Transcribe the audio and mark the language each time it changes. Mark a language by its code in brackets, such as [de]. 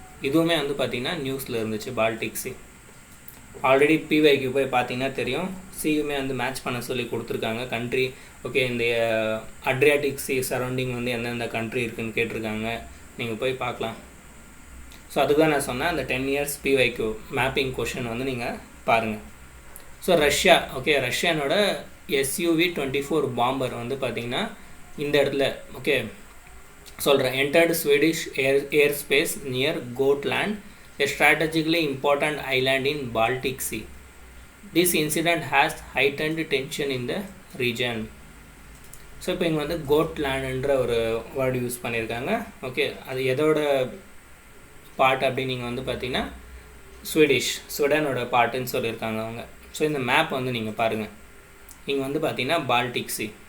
[ta] இதுவுமே வந்து பார்த்திங்கன்னா நியூஸில் இருந்துச்சு. பால்டிக் சி ஆல்ரெடி பிவைக்கு போய் பார்த்தீங்கன்னா தெரியும். சியுமே வந்து மேட்ச் பண்ண சொல்லி கொடுத்துருக்காங்க கண்ட்ரி. ஓகே, இந்த அட்ரியாட்டிக் சி சரௌண்டிங் வந்து எந்தெந்த கண்ட்ரி இருக்குதுன்னு கேட்டிருக்காங்க, நீங்கள் போய் பார்க்கலாம். ஸோ அதுக்கு தான் நான் சொன்னேன், அந்த 10 years பிவைக்கு மேப்பிங் கொஷின் வந்து நீங்கள் பாருங்கள். So Russia. ஓகே, ரஷ்யானோட SU-24 பாம்பர் வந்து பார்த்திங்கன்னா இந்த இடத்துல ஓகே சொல்கிறேன், [en] entered Swedish airspace near Gotland, a strategically important island in Baltic Sea. This incident has heightened tension in the region. [ta] So இப்போ இங்கே வந்து கோட்லேண்டுன்ற ஒரு வேர்டு யூஸ் பண்ணியிருக்காங்க. ஓகே, அது எதோட பார்ட் அப்படின்னு நீங்கள் வந்து பார்த்தீங்கன்னா ஸ்வீடனோட பார்ட்டுன்னு சொல்லியிருக்காங்க அவங்க. ஸோ இந்த மேப் வந்து நீங்கள் பாருங்கள், இங்கே வந்து பார்த்தீங்கன்னா பால்டிக் சி.